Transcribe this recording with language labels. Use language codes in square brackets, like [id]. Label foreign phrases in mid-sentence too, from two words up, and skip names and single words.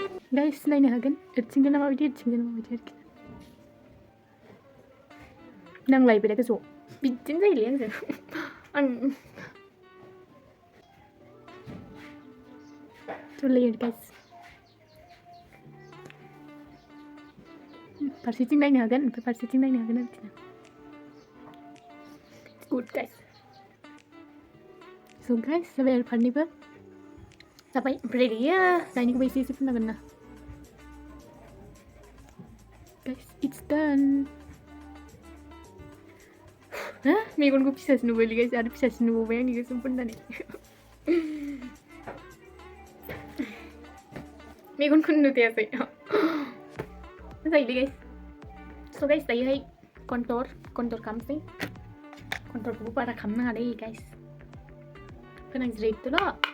[brx] guys नायनो हागोन एरथिंगोन ना माबायदि एरथिंगोन माबायदि आरोखि नांलायबाय दा गोजौआव बिदिनो जायोलै आंजों आं [en] too late guys [brx] फारसेथिं नायनो हागोन ओमफ्राय फारसेथिं नायनो हागोन आरोखि ना [en] good guys so guys [brx] जाबाय आरो फारनैबो जाबाय ओमफ्राय गैया दाइनिखौबो एसे एसे फुननांगोन ना [en] guys it's done [brx] ha मेगनखौ फिसासो नुबायलै guys आरो फिसासो नुबावबाय आंनि गोसोम फुननानै मेगनखौनो नुथायासै जायोलै [en] guys so guys [brx] दायोहाय कन्टुर खालामसै कन्टुरखौबो बारा खालामनाङा दे guys फोनांज्रिदोल'